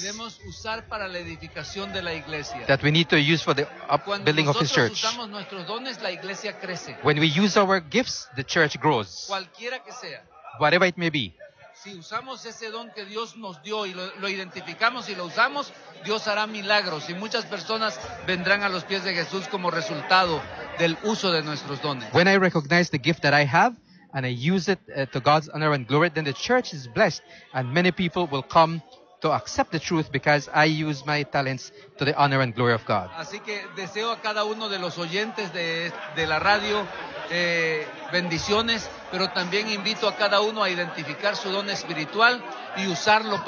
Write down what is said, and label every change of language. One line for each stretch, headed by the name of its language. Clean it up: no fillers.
Spanish: que debemos usar para la edificación de la iglesia.
English: That we need to use for the building of His church.
Spanish: Cuando usamos nuestros dones, la iglesia crece.
English: When we use our gifts, the church grows.
Spanish: Cualquiera que sea.
English: Whatever it may be.
Spanish: Si usamos ese don que Dios nos dio y lo identificamos y lo usamos, Dios hará milagros y muchas personas vendrán a los pies de Jesús como resultado del uso de nuestros dones.
English: When I recognize the gift that I have and I use it to God's honor and glory, then the church is blessed and many people will come to accept the truth because I use my talents to the honor and glory of God.
Spanish: Así que deseo a cada uno de los oyentes de la radio bendiciones, pero también invito a cada uno a identificar su don espiritual y usarlo para